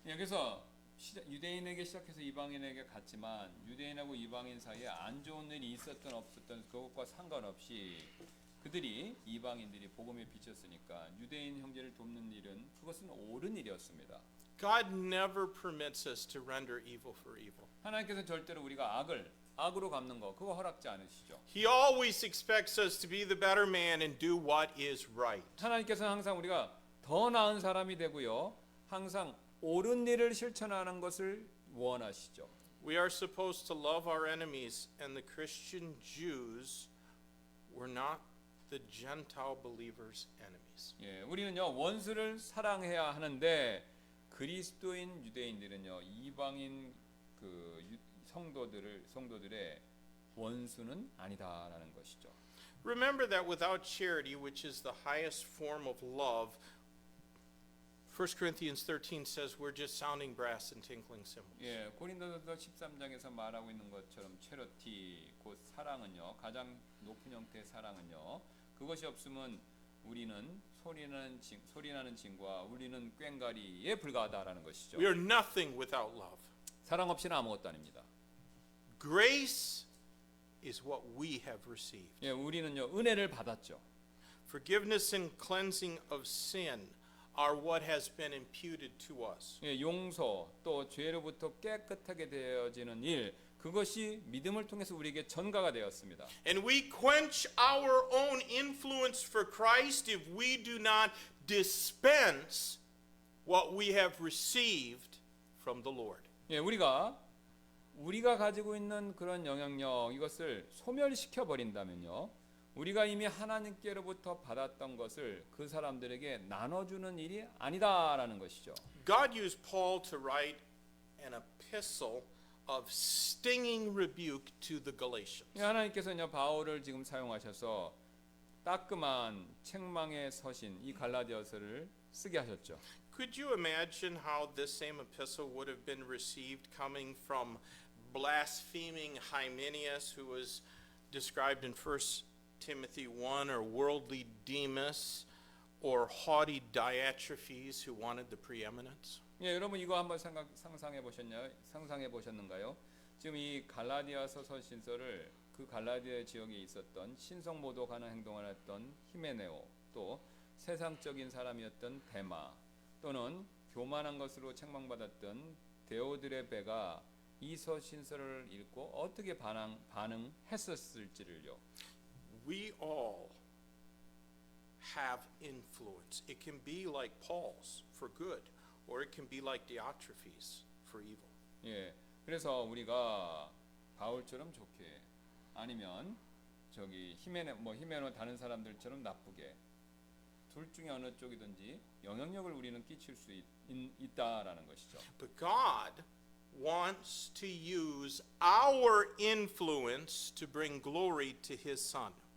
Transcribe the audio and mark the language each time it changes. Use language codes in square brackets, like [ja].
[ko] 예, 그래서 유대인에게 시작해서 이방인에게 갔지만 유대인하고 이방인 사이에 안 좋은 일이 있었던 없었던 그것과 상관없이 그들이 이방인들이 복음에 비쳤으니까 유대인 형제를 돕는 일은 그것은 옳은 일이었습니다. [en] God never permits us to render evil for evil. [ko] 하나님께서 절대로 우리가 악을 악으로 갚는 거 그거 허락지 않으시죠. [en] He always expects us to be the better man and do what is right. [ko] 하나님께서는 항상 우리가 더 나은 사람이 되고요. 항상 옳은 일을 실천하는 것을 원하시죠. [en] We are supposed to love our enemies, and the Christian Jews were not the Gentile believers' enemies. [ko] 예, 우리는요 원수를 사랑해야 하는데 그리스도인 유대인들은요 이방인 그 성도들의 원수는 아니다라는 것이죠. [en] Remember that without charity, which is the highest form of love, 1 Corinthians 13 says we're just sounding brass and tinkling cymbals. [ko] 예, 고린도서 13장에서 말하고 있는 것처럼 체러티 곧 사랑은요 가장 높은 형태의 사랑은요 그것이 없으면 우리는 소리나는 징과 울리는 꽹과리에 불과하다라는 것이죠. [en] We are nothing without love. [ko] 사랑 없이는 아무것도 아닙니다. [en] Grace is what we have received. [ko] 예, 우리는요 은혜를 받았죠. [en] Forgiveness and cleansing of sin are what has been imputed to us. [ko] 예, 용서 또 죄로부터 깨끗하게 되어지는 일 그것이 믿음을 통해서 우리에게 전가가 되었습니다. [en] And we quench our own influence for Christ if we do not dispense what we have received from the Lord. [ko] 예, 우리가 가지고 있는 그런 영향력 이것을 소멸시켜 버린다면요. 우리가 이미 하나님께로부터 받았던 것을 그 사람들에게 나눠주는 일이 아니다라는 것이죠. [en] God used Paul to write an epistle of stinging rebuke to the Galatians. [ko] 예, 하나님께서는요 바울을 지금 사용하셔서 따끔한 책망의 서신 이 갈라디아서를 쓰게 하셨죠. [en] Could you imagine how this same epistle would have been received coming from blaspheming Hymenaeus, who was described in 1 Timothy 1, or worldly Demas, or haughty Diotrephes, who wanted the preeminence? [ko] 예, 여러분 이거 한번 상상해 보셨는가요? 지금 이 갈라디아서 서신서를 그 갈라디아 지역에 있었던 신성모독하는 행동을 했던 히메네오, 또 세상적인 사람이었던 데마, 또는 교만한 것으로 책망받았던 데오드레베가 이 서신서를 읽고 어떻게 반응했었을지를요. [en] We all have influence. It can be like Paul's for good, or it can be like Diotrephes for evil. [ko] 예, 그래서 우리가 바울처럼 좋게 아니면 저기 히메노 다른 사람들처럼 나쁘게 둘 중에 어느 쪽이든지 영향력을 우리는 끼칠 수 있다라는 것이죠. [en] But God wants to use our influence to bring glory to His Son.